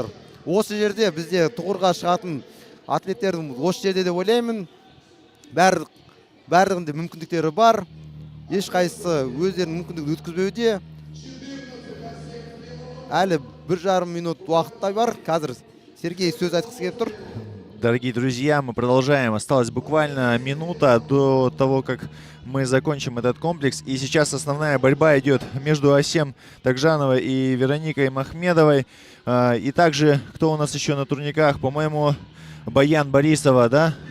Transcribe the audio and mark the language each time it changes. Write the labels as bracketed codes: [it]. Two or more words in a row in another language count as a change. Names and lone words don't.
[kk] Осы жерде бізде тұғырға шығатын атлеттердің осы жерде деп ойлаймын. Бәрінде мүмкіндіктері бар. Ешқайсысы өздерінің мүмкіндігін өткізбеуде. Әлі 1,5 минут уақытта бар. Қазір Сергей сөз айтқысы келіп тұр. [ru] Дорогие друзья, мы продолжаем. Осталась буквально минута до того, как мы закончим этот комплекс. И сейчас основная борьба идет между Асем Тагжановой и Вероникой Махмедовой. И также, кто у нас еще на турниках? По-моему, Баян Борисова, да?